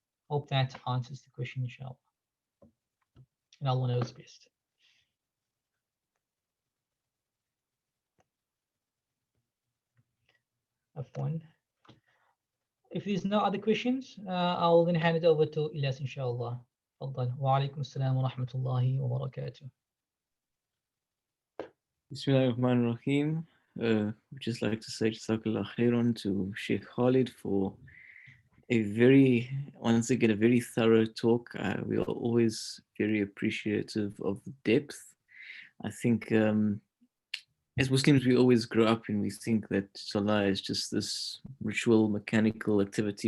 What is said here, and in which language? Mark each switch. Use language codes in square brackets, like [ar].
[en] Hope that answers the question, inshallah. And Allah knows best. F1. If there's no other questions, I'll then hand it over to Ilyas, inshallah. [ar] تفضل. وعليكم السلام ورحمة الله وبركاته. Bismillahir Rahmanir Rahim. [en] We'd just like to say Jazakallah khairan to Sheikh Khalid for a very, once again, a very thorough talk. We are always very appreciative of the depth. I think as Muslims, we always grow up and we think that Salah is just this ritual, mechanical activity.